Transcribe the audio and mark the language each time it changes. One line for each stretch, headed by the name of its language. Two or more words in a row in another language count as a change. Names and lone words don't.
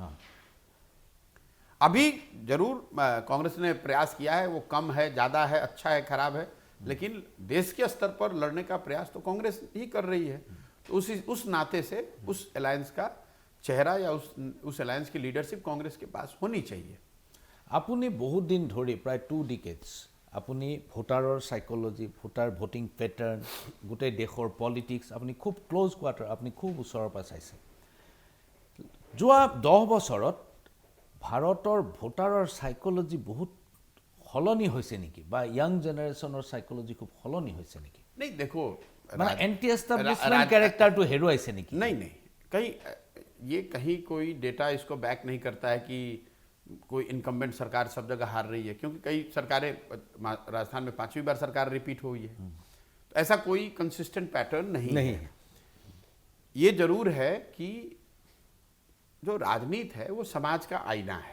Hindi: अभी जरूर कांग्रेस ने प्रयास किया है, वो कम है, ज्यादा है, अच्छा है, खराब है, लेकिन देश के स्तर पर लड़ने का प्रयास तो कांग्रेस ही कर रही है। तो उस नाते से उस अलायंस का चेहरा या उस अलायंस की लीडरशिप कांग्रेस के पास होनी चाहिए।
Assamese: আপুনি বহুত দিন ধৰি প্ৰায় 2 ডিকেডছ আপুনি ভোটাৰৰ সাইকোলজি,
English: voting pattern,
Assamese: গোটেই দেশৰ পলিটিক্স আপুনি খুব
English: close quarter,
Assamese: আপুনি খুব ওচৰৰ পৰা চাইছে। যোৱা 10 বছৰত ভাৰতৰ ভোটাৰৰ সাইকোলজি বহুত সলনি হৈছে নেকি, বা ইয়াং জেনেৰেশ্যনৰ সাইকোলজি খুব সলনি হৈছে নেকি?
Hindi: नहीं देखो,
Assamese: মানে
English: anti establishment
Assamese: ক্যারেক্টারটো হেৰুৱাইছে নেকি?
Hindi: नहीं, कहीं कोई डेटा इसको बैक नहीं करता है कि कोई इनकम्बेंट सरकार सब जगह हार रही है, क्योंकि कई सरकारें, राजस्थान में 5वीं बार सरकार रिपीट हुई है, तो ऐसा कोई
English: consistent pattern
Hindi: नहीं है। ये जरूर है कि जो राजनीति है वो समाज का आईना है।